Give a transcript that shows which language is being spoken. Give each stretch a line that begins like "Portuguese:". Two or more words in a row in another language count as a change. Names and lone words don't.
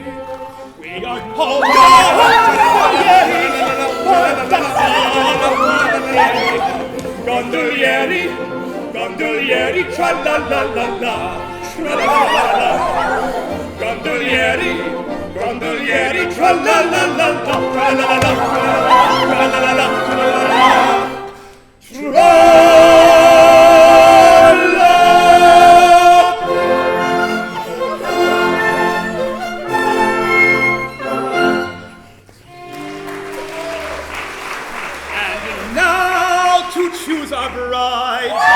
English: We are
Italian: Gondolieri, gondolieri, tra-la-la-la-la, tra-la-la-la-la. Gondolieri, gondolieri, tra-la-la-la-la, tra-la-la-la-la, tra-la-la-la-la, tra-la-la-la-la.
English: Choose our bride.